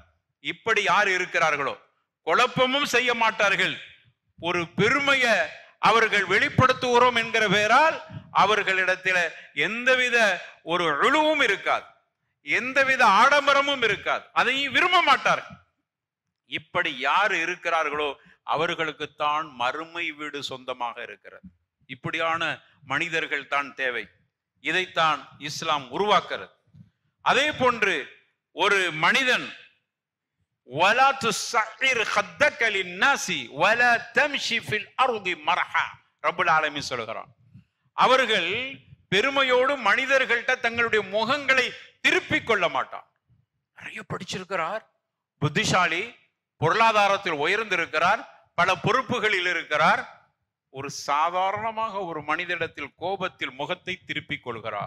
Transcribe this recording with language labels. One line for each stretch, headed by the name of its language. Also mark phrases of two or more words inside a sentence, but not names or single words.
Tamil: இப்படி யார் இருக்கிறார்களோ, குழப்பமும் செய்ய மாட்டார்கள், ஒரு பெருமைய அவர்கள் வெளிப்படுத்துகிறோம் என்கிற பெயரால் அவர்களிடத்தில் எந்தவித ஒரு உழுவும் இருக்காது, எந்தவித ஆடம்பரமும் இருக்காது, அதையும் விரும்ப மாட்டார்கள். இப்படி யார் இருக்கிறார்களோ அவர்களுக்குத்தான் மறுமை வீடு சொந்தமாக இருக்கிறது. இப்படியான மனிதர்கள் தான் தேவை. இதைத்தான் இஸ்லாம் உருவாக்குறது. அதே போன்று ஒரு மனிதன்
Arabic: وَلَا تُسَعِّرْ خَدَّكَ لِلنَّاسِ وَلَا تَمْشِي فِي الْأَرْضِ مَرْحًا.
Tamil: ரப்புல் ஆலமீன் சொல்கிறான், அவர்கள் பெருமையோடு மனிதர்கள்ட்ட தங்களுடைய முகங்களை திருப்பிக் கொள்ள மாட்டான். நிறைய படிச்சிருக்கிறார், புத்திசாலி, பொருளாதாரத்தில் உயர்ந்திருக்கிறார், பல பொறுப்புகளில் இருக்கிறார். ஒரு சாதாரணமாக ஒரு மனிதனிடத்தில் கோபத்தில் முகத்தை திருப்பிக் கொள்கிறார்.